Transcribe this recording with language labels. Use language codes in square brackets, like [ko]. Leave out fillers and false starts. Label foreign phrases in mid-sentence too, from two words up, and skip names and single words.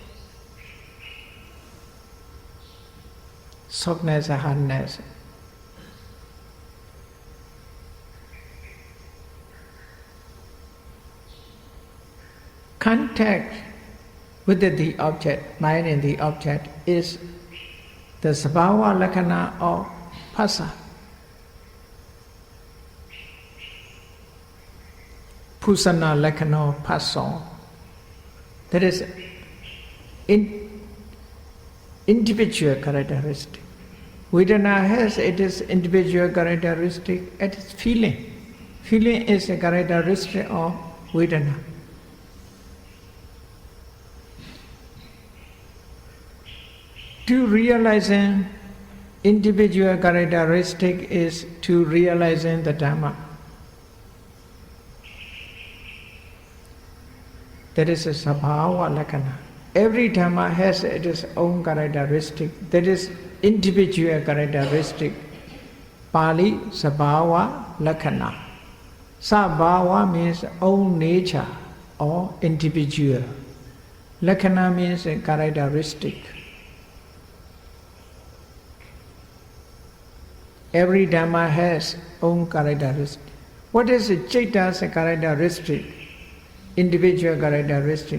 [en] Softness and hardness. Contact with the object, mind and the object, is the [pi] sabhava lakkhana [en] of phassa. [pi] Pusana lakkhana of phassa. [en] That is individual characteristic. Vedana has its individual characteristic, it is feeling. Feeling is a characteristic of Vedana. To realizing individual characteristic is to realizing the Dhamma. That is a [pi] sabhava lakkhana. [en] Every Dhamma has its own characteristic, that is individual characteristic. [pi] Pali sabhava lakkhana. [en] Sabhava means own nature or individual. Lakkhana means a characteristic. Every Dhamma has own characteristic. What is a citta's characteristic? Individual characteristic.